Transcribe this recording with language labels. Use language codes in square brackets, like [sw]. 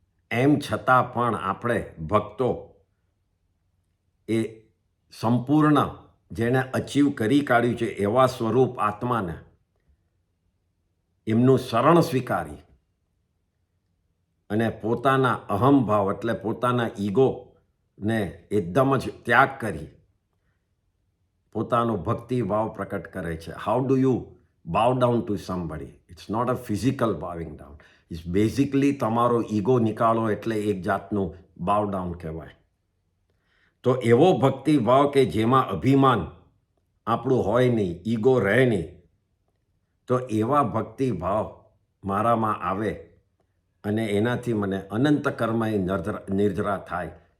[gu] એમ છતાં પણ આપણે ભક્તો એ સંપૂર્ણ જેણે અચીવ કરી કાઢ્યું છે એવા સ્વરૂપ આત્માને એમનું શરણ સ્વીકારી અને પોતાના અહમભાવ એટલે પોતાના ઈગોને એકદમ જ ત્યાગ કરી પોતાનો ભક્તિભાવ પ્રકટ કરે છે. [en] How do you bow down to somebody? It's not a physical bowing down. It's basically [gu] તમારો ઈગો નિકાળો એટલે એક જાતનું bow down કહેવાય. તો એવો ભક્તિભાવ કે જેમાં અભિમાન આપણું હોય નહીં, ઈગો રહે નહીં, તો એવા ભક્તિભાવ મારામાં આવે અને એનાથી મને અનંત કર્મય નિર્જરા થાય.